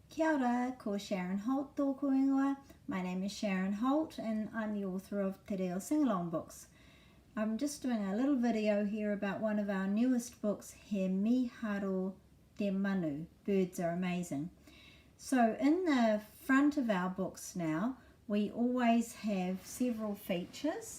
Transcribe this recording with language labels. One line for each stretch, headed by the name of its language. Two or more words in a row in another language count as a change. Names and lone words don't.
Māori: Kia ora, ko Sharon Holt tōku ingoa.
English: My name is Sharon Holt and I'm the author of Te Reo Singalong books. I'm just doing a little video here about one of our newest books,
Māori: He Miharo Te Manu,
English: Birds Are Amazing. So in the front of our books now, we always have several features.